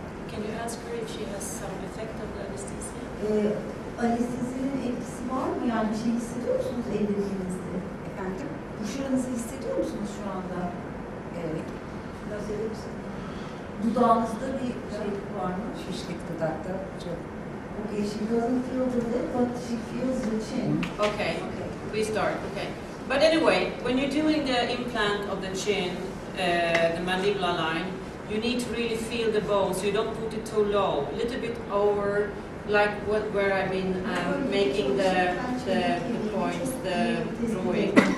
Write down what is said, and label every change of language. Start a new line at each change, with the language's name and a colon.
English: Can you ask her if she has some effect of the anesthesia?
Turkish: Anestezinin etkisi var mı? Yani bir şey hissediyor musunuz ellerinizde? Efendim? Şuranızı hissediyor musunuz şu anda? Evet. Biraz öyle misin? Dudağınızda bir şey var mı? Şişlik dudakta çok.
English: Okay, she doesn't feel the lip, but she feels the chin. Okay, we start, okay. But anyway, when you're doing the implant of the chin, the mandibular line, you need to really feel the bone, so you don't put it too low. A little bit over, like where I've been making the points, the drawing.